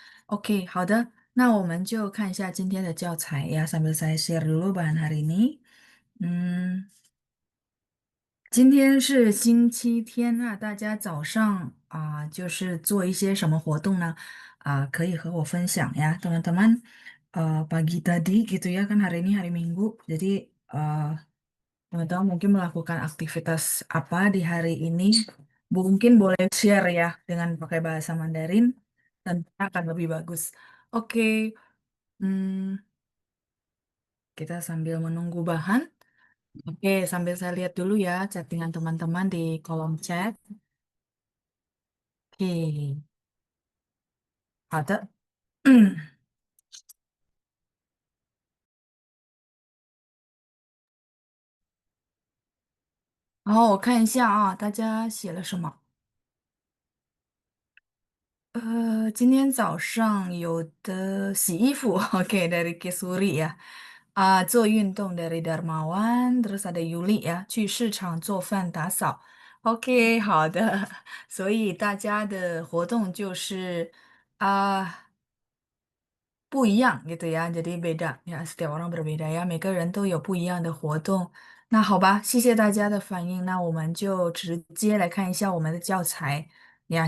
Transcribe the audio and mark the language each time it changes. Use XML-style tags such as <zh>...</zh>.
<zh>Oke, 好的，那我们就看一下今天的教材呀，</zh> <id>sambil saya share dulu bahan hari ini.</id> <zh>今天是星期天，那大家早上就是做一些什么活动呢？可以和我分享呀，</zh> <id>teman-teman. Pagi tadi gitu ya kan hari ini hari Minggu, jadi teman-teman mungkin melakukan aktivitas apa di hari ini? Mungkin boleh share ya dengan pakai bahasa Mandarin, dan akan lebih bagus. Oke, hmm, kita sambil menunggu bahan. Oke, sambil saya lihat dulu ya chattingan teman-teman di kolom chat.</id> <zh>Oke, 好的。然后我看一下啊，大家写了什么？今天早上有的洗衣服，</zh> <id>oke dari Kisuri ya.</id> <zh>做运动</zh> <id>dari Darmawan, terus ada Yuli ya,</id> <zh>去市场做饭打扫。 OK，好的。所以大家的活动就是不一样</zh> <id>gitu ya. Jadi beda ya, setiap orang berbeda ya.</id> <zh>每个人都有不一样的活动。那好吧，谢谢大家的反应。那我们就直接来看一下我们的教材呀。</zh>